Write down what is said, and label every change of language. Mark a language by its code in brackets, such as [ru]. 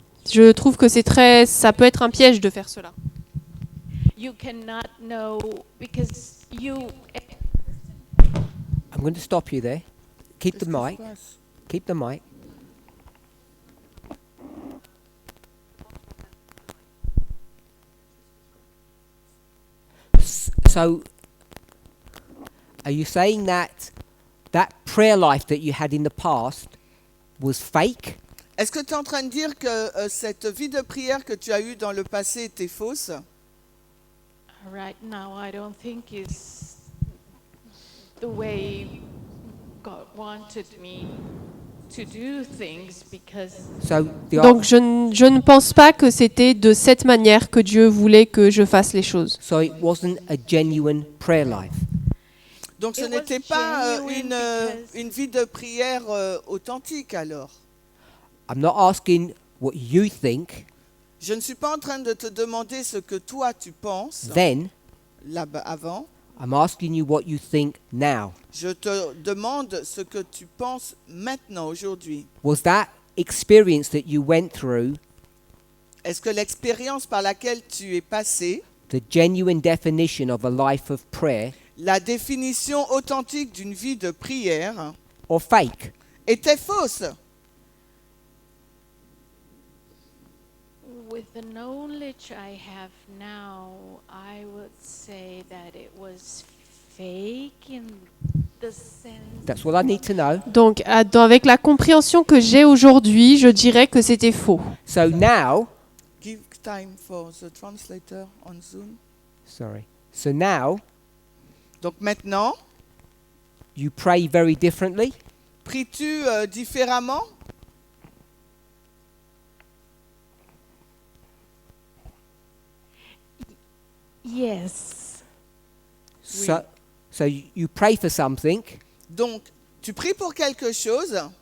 [fr] Je trouve que ça peut être un piège de faire cela. [en] You cannot know because you. I'm going to stop you there. Keep the mic. Keep the mic. So, are you saying that prayer life that you had in the past was fake? [fr] Est-ce que tu es en train de dire que cette vie de prière que tu as eue dans le passé était fausse? [en] Right now, I don't think it's the way God wanted me to do things because. [fr] Donc je ne pense pas que c'était de cette manière que Dieu voulait que je fasse les choses. [en] So it wasn't a genuine prayer life. [fr] Donc ce n'était pas une vie de prière authentique alors. [en] I'm not asking what you think. [fr] Je ne suis pas en train de te demander ce que toi tu penses. [en] Then, [fr] là-bas avant. [en] I'm asking you what you think now. [fr] Je te demande ce que tu penses maintenant, aujourd'hui. [en] Was that experience that you went through? [fr] Est-ce que l'expérience par laquelle tu es passé, [en] the genuine definition of a life of prayer, [fr] la définition authentique d'une vie de prière, [en] or fake? [fr] Était fausse? [en] With the knowledge I have now, I would say that it was fake in the sense. That's what I need to know. [fr] Donc, avec la compréhension que j'ai aujourd'hui, je dirais que c'était faux. [en] So now, give time for the translator on Zoom. Sorry. So now, [fr] donc maintenant, [en] you pray very differently. [fr] Pries-tu différemment? [en] Yes. So you pray for something. [fr] Donc, tu pries pour quelque chose.